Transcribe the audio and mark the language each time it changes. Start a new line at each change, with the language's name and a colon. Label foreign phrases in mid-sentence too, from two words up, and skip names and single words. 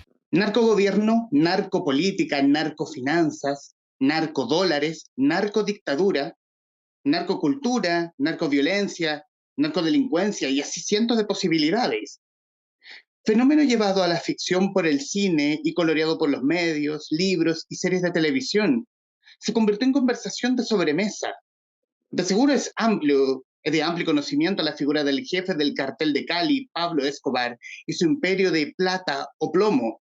Spanish: Narcogobierno, narcopolítica, narcofinanzas, narcodólares, narcodictadura, narcocultura, narcoviolencia, narcodelincuencia y así cientos de posibilidades. Fenómeno llevado a la ficción por el cine y coloreado por los medios, libros y series de televisión. Se convirtió en conversación de sobremesa. De seguro es de amplio conocimiento la figura del jefe del cartel de Cali, Pablo Escobar, y su imperio de plata o plomo.